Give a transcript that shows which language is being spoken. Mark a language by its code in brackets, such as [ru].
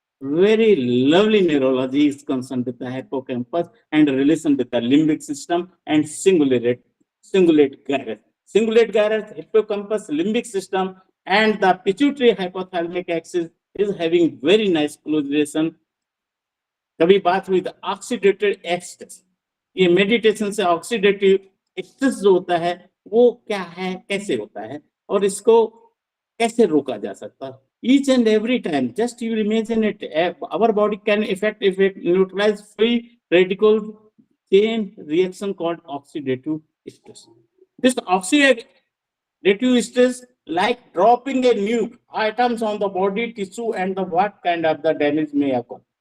[en] Very lovely neurology is concerned with the hippocampus and relation with the limbic system and cingulate gyrus. Cingulate gyrus, hippocampus, limbic system, and the pituitary hypothalamic axis is having very nice close relation. [hi] कभी बात हुई तो oxidative एक्सटेस, ये meditation से oxidative एक्सटेस जो होता है वो क्या है, कैसे होता है, और इसको कैसे रोका जा सकता है. [en] Each and every time, just you imagine it, our body can neutralize free radical chain reaction called oxidative stress. This oxidative stress like dropping a nuke items on the body tissue, and the what kind of the damage may occur.